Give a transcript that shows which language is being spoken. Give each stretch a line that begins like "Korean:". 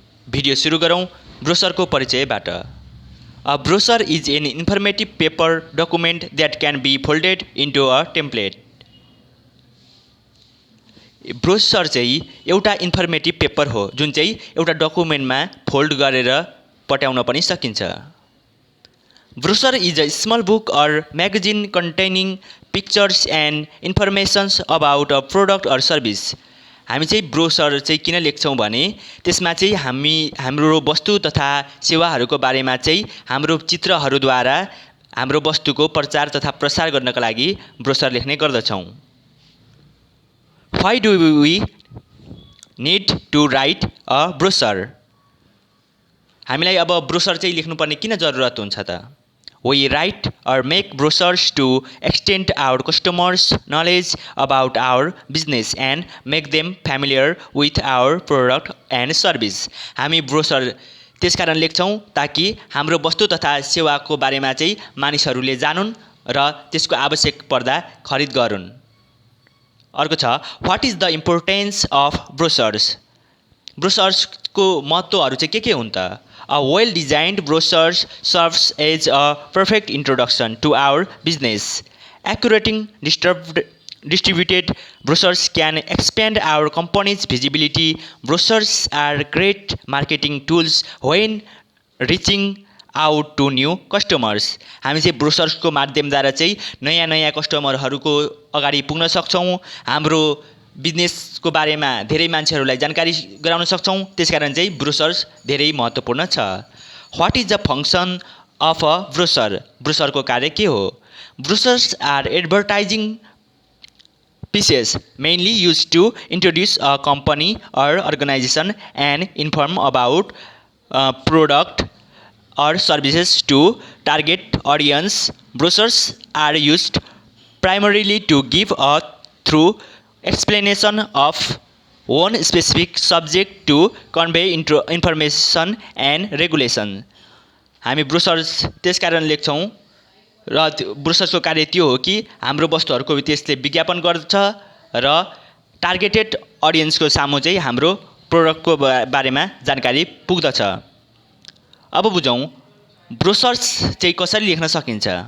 Nepali: Video सुरु गरौँ ब्रोसरको परिचयबाट।
English: A brochure is an informative paper document that can be folded into a template.
Nepali: Brochure चाहिँ एउटा informative paper हो जुन चाहिँ एउटा डकुमेन्टमा फोल्ड गरेर पठाउन पनि सकिन्छ।
English: Brochure is a small book or magazine containing pictures and informations about a product or service।
Nepali: हामी चाहिँ ब्रोसर चाहिँ किन लेख्छौँ भने त्यसमा चाहिँ हाम्रो वस्तु तथा सेवाहरूको बारेमा चाहिँ हाम्रो चित्रहरूद्वारा हाम्रो वस्तुको प्रचार तथा प्रसार गर्नका लागि ब्रोसर लेख्ने गर्दछौँ।
English: Why do we need to write a brochure?
Nepali: हामीलाई अब ब्रोसर चाहिँ लेख्नुपर्ने किन जरुरत हुन्छ त?
English: We write or make brochures to extend our customers' knowledge about our business and make them familiar with our product and service।
Nepali: हामी brochure त्यसकारण लेख्छौँ ताकि हाम्रो वस्तु तथा सेवाको बारेमा चाहिँ मानिसहरूले जानुन् र त्यसको आवश्यक पर्दा खरिद गरून्। अर्को छ
English: What is the importance of brochures.
Nepali: ब्रोसर्सको महत्त्वहरू चाहिँ के हुन् त?
English: A well-designed brochure serves as a perfect introduction to our business. Accurate distributed brochures can expand our company's visibility. Brochures are great marketing tools when reaching out to new customers।
Nepali: हामी चाहिँ ब्रोसर्सको माध्यमद्वारा चाहिँ नयाँ कस्टमरहरूको अगाडि पुग्न सक्छौँ। हाम्रो बिजनेसको बारेमा धेरै मान्छेहरूलाई जानकारी गराउन सक्छौँ। त्यसकारण चाहिँ ब्रोसर्स धेरै महत्त्वपूर्ण छ।
English: What is the function of a brochure.
Nepali: ब्रोसरको कार्य के हो?
English: Brochures are advertising pieces mainly used to introduce a company or organization and inform about product or services to target audience. Brochures are used primarily to give a through explanation of one specific subject to convey information and regulation।
Nepali: हामी ब्रोसर्स त्यसकारण लेख्छौँ र ब्रोसर्सको कार्य त्यो हो कि हाम्रो वस्तुहरूको त्यसले विज्ञापन गर्छ र टार्गेटेड अडियन्सको सामु चाहिँ हाम्रो प्रोडक्टको बारेमा जानकारी पुग्दछ। अब बुझौँ ब्रोसर्स चाहिँ कसरी लेख्न सकिन्छ।